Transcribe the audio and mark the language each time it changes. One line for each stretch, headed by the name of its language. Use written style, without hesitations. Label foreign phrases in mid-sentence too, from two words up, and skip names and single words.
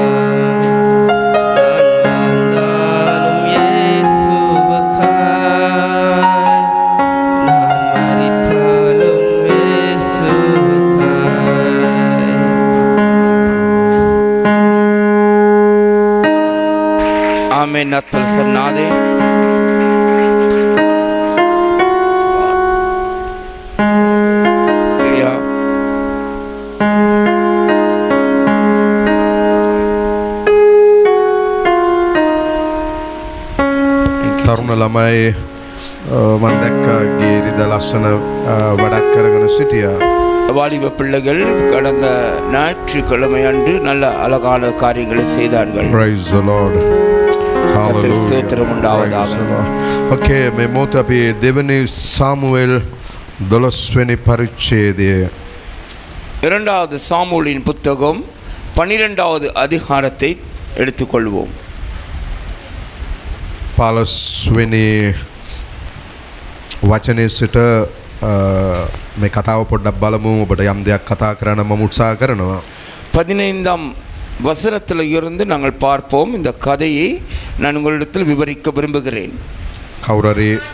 Tamil: நான் வாழ்ந்தாலும் இயேசுவுக்காய், நான் மரித்தாலும் இயேசுவுக்காய். ஆமென். நத்தல் சொன்னாதே ஐயா.
Sinhala: තරුණ ළමයි මම දැක්ක ගිය ඉරිදා ලස්සන වැඩක් කරගෙන සිටියා.
Tamil: வாலிப பிள்ளைகள் கடந்த ஞாயிற்றுக்கிழமை அன்று நல்ல அழகான காரியங்களை செய்தார்கள்.
English: Praise the Lord.
Tamil: கர்த்தருக்கு
English: Hallelujah.
Tamil: ஸ்தோத்திரம் உண்டாவதாக.
English: Praise the Lord.
Sinhala: Okay, මේ මොහොත අපි දෙවනි සාමුවෙල් 12 වෙනි පරිච්ඡේදය
Tamil: இரண்டாவது சாமுவேலின் புத்தகம் 12வது அதிகாரத்தை எடுத்துக்கொள்வோம்.
Sinhala: 15 වෙනි වචනේ සිට මේ කතාව පොඩ්ඩක් බලමු. ඔබට යම් දෙයක් කතා කරන්න මම උත්සාහ කරනවා.
Tamil: 15ஆம் வசனத்தில் இருந்து நாங்கள் பார்ப்போம். இந்த கதையை நான் உங்களிடத்தில் விவரிக்க விரும்புகிறேன்.
Sinhala: කවුරු හරි